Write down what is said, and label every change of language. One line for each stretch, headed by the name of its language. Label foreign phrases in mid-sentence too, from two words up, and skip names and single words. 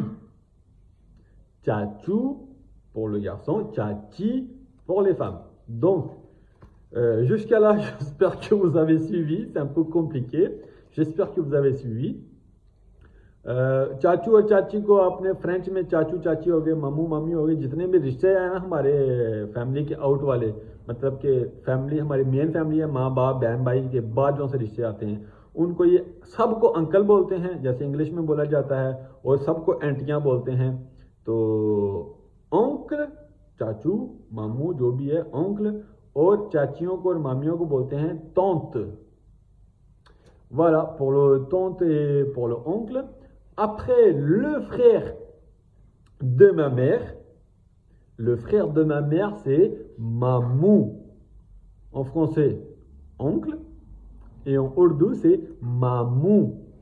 French: Tchatchou pour le garçon, tchachi pour les femmes. Donc, jusqu'à là, j'espère que vous avez suivi. C'est un peu compliqué. J'espère que vous avez suivi.
Hindi: चाचू और चाची को अपने फ्रेंच में चाचू चाची हो गए मामू मामी हो गए जितने भी रिश्ते हैं ना हमारे फैमिली के आउट वाले मतलब कि फैमिली हमारी मेन फैमिली है माँ बाप बहन भाई के बाद जो से रिश्ते आते हैं उनको ये सबको अंकल बोलते हैं जैसे इंग्लिश में बोला जाता है और सबको आंटियाँ बोलते हैं तो अंकल चाचू मामू जो भी है oncle और चाचियों को और मामियों को बोलते हैं tante.
French: Voilà pour le tante et pour le oncle. Après le frère de ma mère, le frère de ma mère c'est mamou. En français oncle et en ourdou c'est mamou.